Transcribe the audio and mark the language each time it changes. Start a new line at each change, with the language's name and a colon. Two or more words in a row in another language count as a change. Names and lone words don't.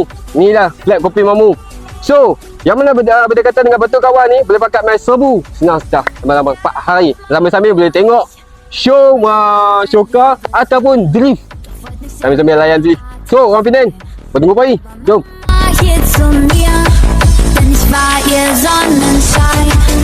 Malay: Ni lah flag Kopi Mamu. So, yang mana berdekatan dengan Batu Kawan ni, boleh pakat main serbu. Senang sudah, lama-lama 4 hari. Sambil-sambil boleh tengok show car ataupun drift. Sambil-sambil layan drift. So, orang Penang, bertemu pagi. Jom.
German: Hier zu mir, denn ich war ihr Sonnenschein.